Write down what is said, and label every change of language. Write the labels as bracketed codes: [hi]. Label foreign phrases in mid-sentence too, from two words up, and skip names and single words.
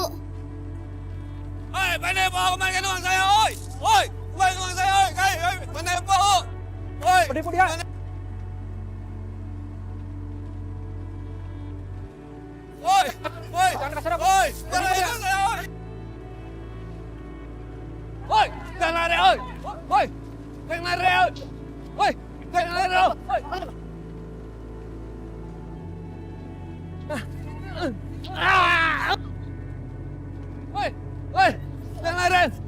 [id] Oi, penipu, kembalikan uang saya, oi! Oi, kembalikan uang saya, oi! Penipu! Oi! Penipu dia! Oi! Oi! Jangan kasar aku! Oi! Jangan uang saya, oi! Oi! Jangan lari, oi! Oi! Jangan lari, oi! Oi! Jangan lari, oi! Oi! Oi! Jangan lari!